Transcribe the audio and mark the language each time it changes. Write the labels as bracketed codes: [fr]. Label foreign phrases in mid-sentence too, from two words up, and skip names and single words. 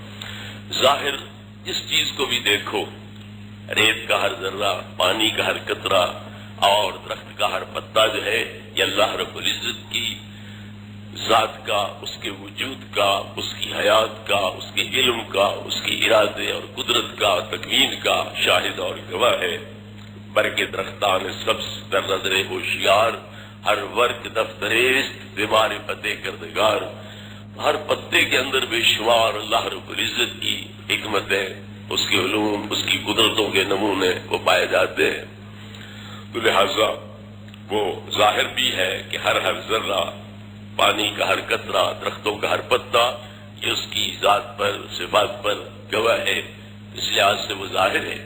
[ur] ظاہر جس چیز کو بھی دیکھو، ریت کا ہر ذرہ، پانی کا ہر قطرہ اور درخت کا ہر پتا جو ہے یہ اللہ رب العزت کی ذات کا، اس کے وجود کا، اس کی حیات کا، اس کے علم کا، اس کی ارادے اور قدرت کا، تکوین کا شاہد اور گواہ ہے۔ [fa] برگ درختان سبز در نظر ہوشیار، ہر ورق دفتریست بیمار فتح کردگار، [ur] ہر پتے کے اندر بے شمار اللہ رب العزت کی حکمتیں، اس کے علوم، اس کی قدرتوں کے نمونے وہ پائے جاتے ہیں۔ تو لہذا وہ ظاہر بھی ہے کہ ہر ذرہ، پانی کا ہر قطرہ، درختوں کا ہر پتا یہ اس کی ذات پر، صفات پر گواہ ہے، اس لحاظ سے وہ ظاہر ہے۔